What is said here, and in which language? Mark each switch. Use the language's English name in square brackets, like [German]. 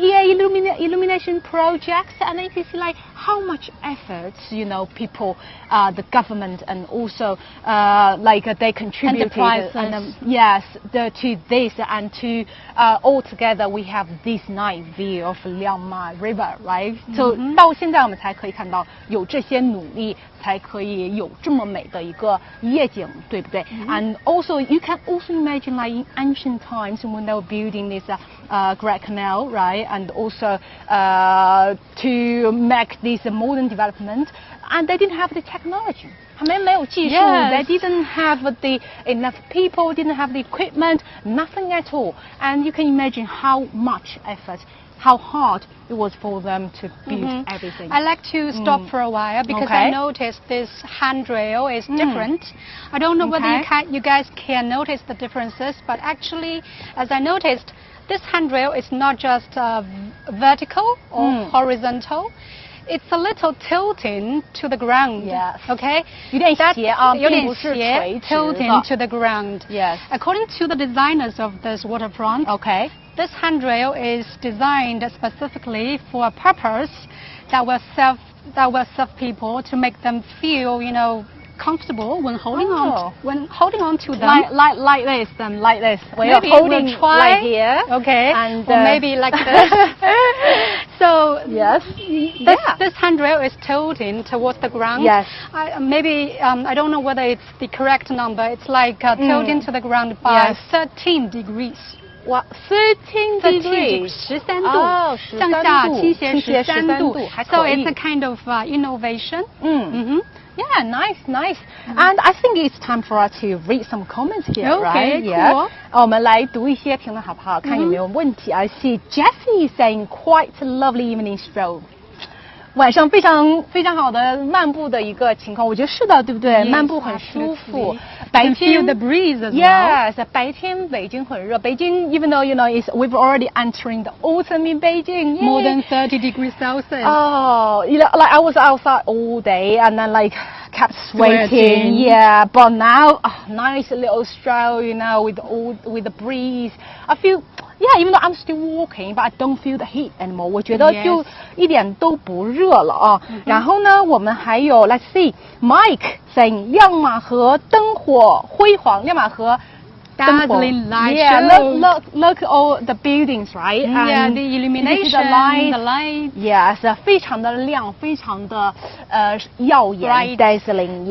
[English] Illumination projects, and it is like how much effort, people, the government, and also they contributed. Enterprises. To this, and to all together we have this night view of Liangma River, right? [Chinese] So 到现在我们才可以看到有这些努力，才可以有这么美的一个夜景，对不对？ [English] And also you can also imagine like in ancient times when they were building this Great Canal, right? And also to make this modern development, and they didn't have the technology. [Chinese] 他们没有技术 [English] They didn't have enough people, didn't have the equipment, nothing at all. And you can imagine how much effort, how hard it was for them to build everything. I like to stop for a while because I noticed this handrail is different. I don't know whether you guys can notice the differences, but actually, as I noticed, this handrail is not just vertical or horizontal. It's a little tilting to the ground. Yes. Okay. [Chinese] 有点斜啊，并不是垂直的。 [English] tilting to the ground. Yes. According to the designers of this waterfront, this handrail is designed specifically for a purpose that will serve people to make them feel, comfortable when holding on to them. Like this, then like this. Maybe holding we'll try like here, and or maybe like this. So this handrail is tilting towards the ground. Yes. I don't know whether it's the correct number. It's like tilting to the ground by 13 degrees. 13 degrees. [Chinese] 13度，向下倾斜13度。 [English] So it's a kind of innovation. Yeah, nice. And I think it's time for us to read some comments here, right? Cool. [Chinese] 我们来读一些评论好不好？看有没有问题。 [English] I see Jessie saying quite a lovely evening stroll. [Chinese] 晚上非常非常好的漫步的一个情况，我觉得是的，对不对？漫步很舒服。白天 [English] feel the breeze as well. Yes, [Chinese] 白天北京很热。北京 [English] even though we've already entering the autumn in Beijing. More than 30 degrees Celsius. Oh, like I was outside all day and then kept sweating. Yeah, but now, nice little stroll, you know, with the breeze. I feel, yeah, even though I'm still walking, but I don't feel the heat anymore. [Chinese] 我觉得就一点都不热了啊。然后呢，我们还有 [English] Let's see, Mike saying [Chinese] 亮马河灯火辉煌，亮马河。 [English] Dazzling light show. Look all the buildings, right? Yeah, the illumination, the light. [Chinese] Yes, 非常的亮，非常的耀眼 dazzling.